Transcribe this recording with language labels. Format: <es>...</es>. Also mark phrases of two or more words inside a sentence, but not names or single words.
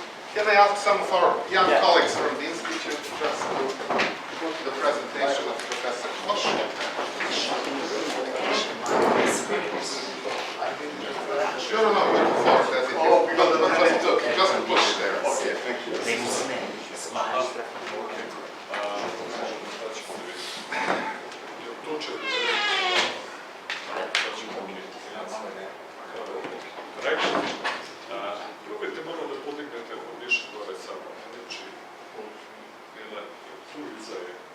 <en>Can I ask some of our young colleagues from the Institute just to go to the presentation of Professor Kosh? No, before that it is. Just push there. Okay, thank you.</en> <sr>Probajte malo da podignete više gore samo. Znači, tu iza je.</sr>